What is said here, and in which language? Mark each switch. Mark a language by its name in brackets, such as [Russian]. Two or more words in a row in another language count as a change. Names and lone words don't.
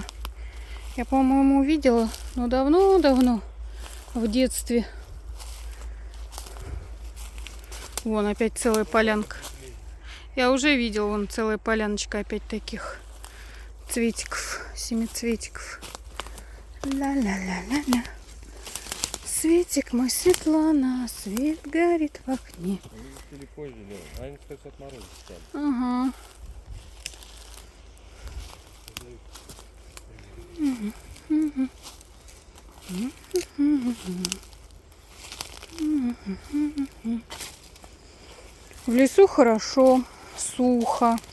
[Russian] Я, по-моему, увидела, но давно-давно, в детстве. Вон опять целая полянка. Я уже видела, вон целая поляночка опять таких цветиков, семицветиков. Ла-ла-ла-ла-ла. Светик мой, Светлана, свет горит в окне. Они успели позже, да. Они, кстати, от мороза стали. Ага. В лесу хорошо, сухо.